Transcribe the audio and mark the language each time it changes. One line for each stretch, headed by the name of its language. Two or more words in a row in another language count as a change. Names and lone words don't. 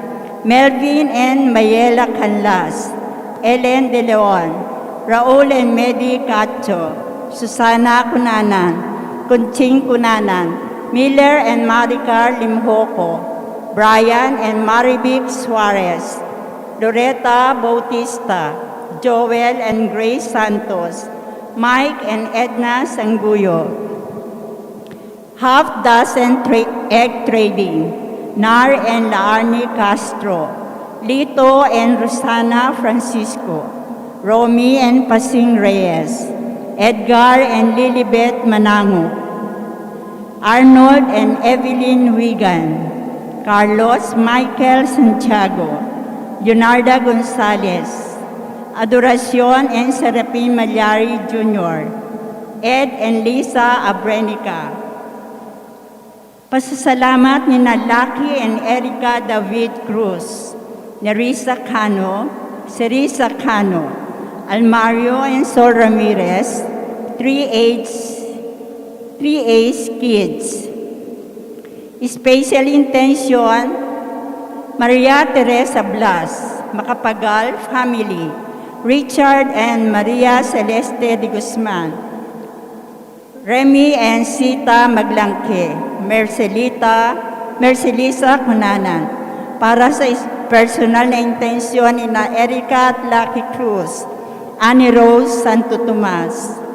English: Melvin and Mayela Canlas, Ellen De Leon, Raul and Medi Cacho, Susana Cunanan, Kunching Cunanan, Miller and Maricar Limhoco, Brian and Marivic Suarez, Loretta Bautista, Joel and Grace Santos, Mike and Edna Sanguyo, half dozen egg trading, Nar and Laarni Castro, Lito and Rosana Francisco, Romy and Pasing Reyes, Edgar and Lilibet Manango, Arnold and Evelyn Wigan, Carlos Michael Santiago, Leonarda Gonzalez, Adoracion and Serapin Malyari Jr., Ed and Lisa Abrenica.
Filipino: Pasasalamat ni Lucky and Erica David Cruz, Nerissa Cano, Cerisa Cano, Almario and Sol Ramirez, 3A's Kids.
English: Special intention,
Filipino: Maria Teresa Blas, Macapagal Family, Richard and Maria Celeste de Guzman, Remy and Sita Maglangke, Mercelisa Cunanan, para sa personal na intensyon ni Erica at Lucky Cruz, Annie Rose Santo Tomas.